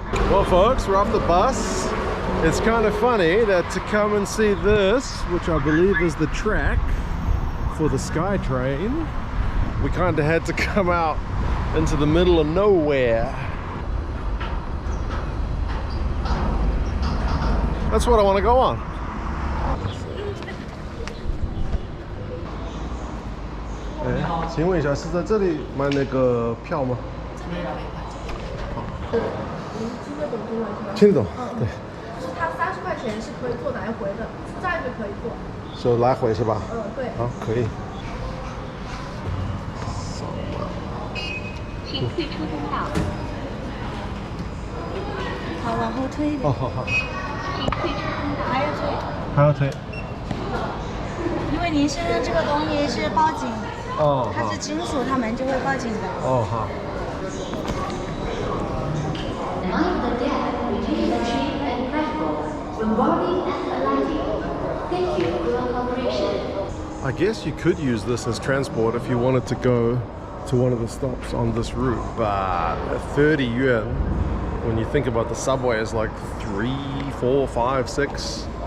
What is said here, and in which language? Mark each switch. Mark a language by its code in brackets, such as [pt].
[en] Well folks, we're off the bus. It's kind of funny that to come and see this, which I believe is the track for the sky train, we kind of had to come out into the middle of nowhere. That's what I want to go on. [zh] Eh, 请问一下，是在这里买那个票吗？听得懂，对。就是它30块钱是可以坐来回的，出站就可以坐。是来回是吧？对。好，可以。请退出通道。好，往后推一点。哦，好好。请退出通道。还要推。还要推。因为您身上这个东西是报警，哦，它是金属，它门就会报警的。哦，好。 [en] Mind the gap between the train and platform when boarding and alighting. Thank you for your cooperation. I guess you could use this as transport if you wanted to go to one of the stops on this route, but 30 yuan, when you think about the subway, is like 3, 4, 5, 6.